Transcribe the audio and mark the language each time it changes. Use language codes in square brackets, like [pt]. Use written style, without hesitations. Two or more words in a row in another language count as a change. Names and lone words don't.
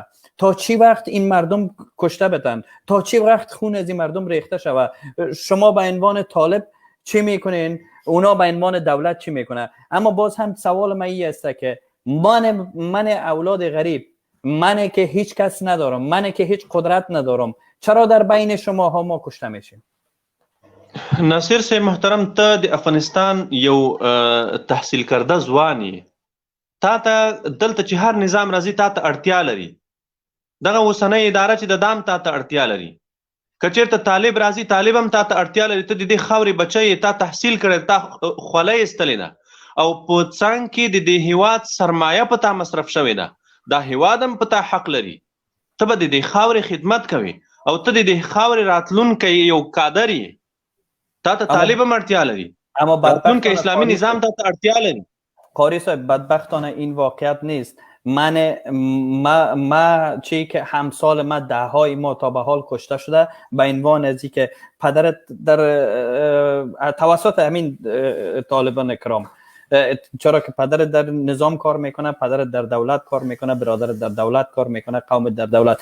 [fa] تا چی وقت این مردم کشته بتن؟ تا چی وقت خون از این مردم ریخته شود؟ شما به عنوان طالب چی میکنین؟ اونا به عنوان دولت چی میکنه؟ اما باز هم سوال من این است که من اولاد غریب، من که هیچ کس ندارم، من که هیچ قدرت ندارم، چرا در بین شما ها ما کشته میشیم؟ [ps] ناصر صاحب محترم، ته د افغانستان یو تحصیل کرده ځوان تا ته دلته چې هر نظام راځي تا ته اړتیا لري. دغه اوسنۍ اداره چې د دام تا ته اړتیا لري. که چېرته طالب راځي طالب هم تا ته اړتیا لري. ته د دې خاورې بچی تا تحصیل کړی، تا خولۍ ایستلې ده او په څنګ کې د دې هیواد سرمایه په تا مصرف شوې ده. دا هیواد هم په تا حق لري. ته به د دې خاورې خدمت کوي او ته د دې خاورې راتلونکی یو کادر یې. تا ته طالب هم اړتیا لري. راتلونکی اسلامي نظام تا ته اړتیا لري. [fa] قاری صاحب بدبختانه این واقعیت نیست. ما چی که همسال ما دههای ما تا به حال کشته شده به عنوان ازی که پدرت در توسط همین طالبان کرام، چرا که پدرت در نظام کار میکنه، پدرت در دولت کار میکنه، برادرت در دولت کار میکنه، قومت در دولت.